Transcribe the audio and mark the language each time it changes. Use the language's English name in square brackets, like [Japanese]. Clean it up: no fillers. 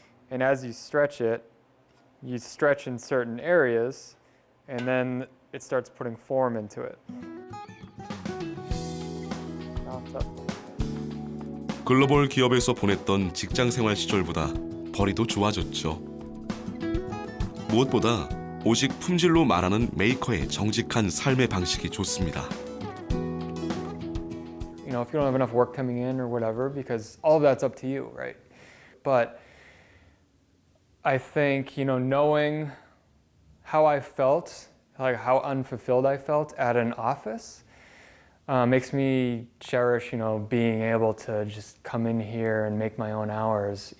[English] And as you stretch in certain areas, and then it starts putting form into it. [Korean] 글로벌 기업에서 보냈던 직장 생활 시절보다 벌이도 좋아졌죠. 무엇보다 오직 품질로 말하는 메이커의 정직한 삶의 방식이 좋습니다. [English] If you don't have enough work coming in or whatever, because all of that's up to you, right? But I think, knowing how I felt, like how unfulfilled I felt at an office, makes me cherish, being able to just come in here and make my own hours.